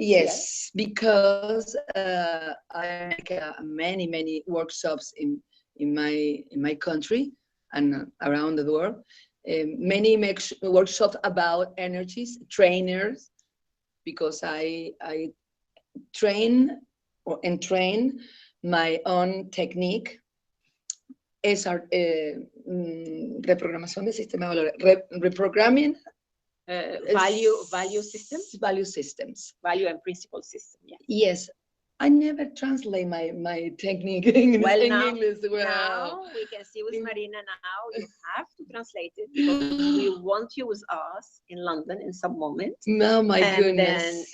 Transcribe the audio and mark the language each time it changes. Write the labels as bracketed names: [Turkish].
[English] Yes, because I make many workshops in my country and around the world. Many workshops about energies, trainers, because I train and train my own technique. [Spanish] Es reprogramación del sistema de valores, reprogramming. [English] Value systems. Value systems. Value and principle system. Yeah. Yes. I never translate my technique in English. Well, now we can see with Marina now you have to translate it because we want you with us in London in some moment. No, my goodness.